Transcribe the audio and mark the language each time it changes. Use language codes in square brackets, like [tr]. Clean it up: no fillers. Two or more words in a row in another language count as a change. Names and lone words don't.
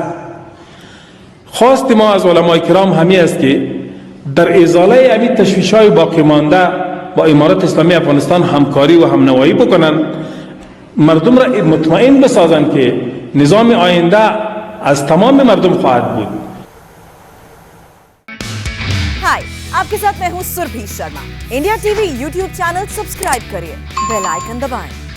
[fa] خواست ما از علمای کرام همی است که در ازاله امی تشویش‌های باقی مانده با امارت اسلامی افغانستان همکاری و همنوایی بکنند، مردم را مطمئن بسازند که نظام آینده از تمام مردم خواهد بود. [hi] हाय, आपके साथ मैं हूं सुरभि शर्मा। इंडिया टीवी यूट्यूब चैनल सब्सक्राइब करिए, [en] bell icon [hi] दबाएं।